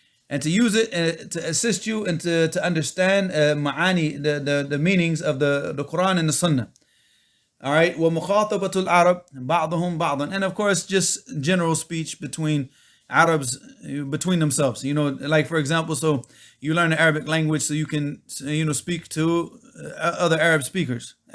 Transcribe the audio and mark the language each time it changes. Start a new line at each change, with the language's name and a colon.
English: And to use it to assist you and to understand معاني, the meanings of the Quran and the Sunnah. All right,
Arabic: ومخاطبة العرب بعضهم بعضا.
English: And of course, just general speech between Arabs, between themselves. Like for example, so you learn the Arabic language so you can, speak to other Arabic speakers.